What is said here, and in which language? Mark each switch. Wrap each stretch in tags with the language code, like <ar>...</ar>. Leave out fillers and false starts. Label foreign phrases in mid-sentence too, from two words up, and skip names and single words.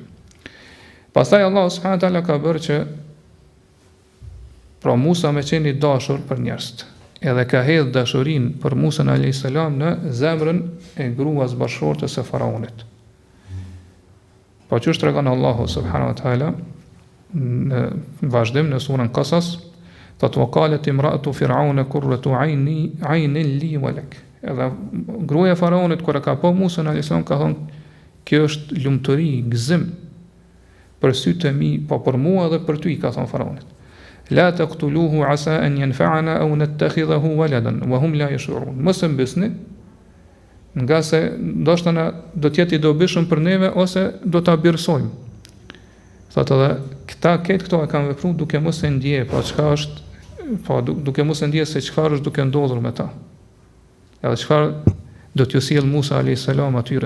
<sq>Pastaj Allah</sq> <ar>سبحانه وتعالى</ar> <sq>ka bërë që pra Musa me qenë i dashur për njerëz, edhe ka hedhë dashurin për Musën</sq> <ar>عليه السلام</ar> <sq>në zemrën e gruas bashkëshortes së faraonit. Po që tregon Allahu</sq> <ar>سبحانه وتعالى</ar> <sq>në vazhdim në surën Qasas, thot</sq> <ar>وقالت امرأة فرعون قرة عين لي ولك.</ar> <sq>Edhe gruaja e faraonit kur e ka pa Musën</sq> <ar>عليه السلام</ar> <sq>ka thonë, kjo është lumturi, gëzim për sytë e mi, po për mua edhe për ty, ka thonë faraonit.</sq> <ar>لا تقتلوه عسى أن ينفعنا أو نتخذه ولدا وهم لا يشعرون.</ar> <sq>Mos e mbysni, nga se ndoshta na do të jetë i dobishëm për neve ose do ta birësojmë. Thotë edhe këta këto e kanë vepruar duke mos e ndjekur, po çka është, po duke mos e ndjekur se çfarë është duke ndodhur me ta. Edhe çfarë do t'ju sjell Musa</sq> <ar>عليه السلام</ar> <sq>atyre.</sq>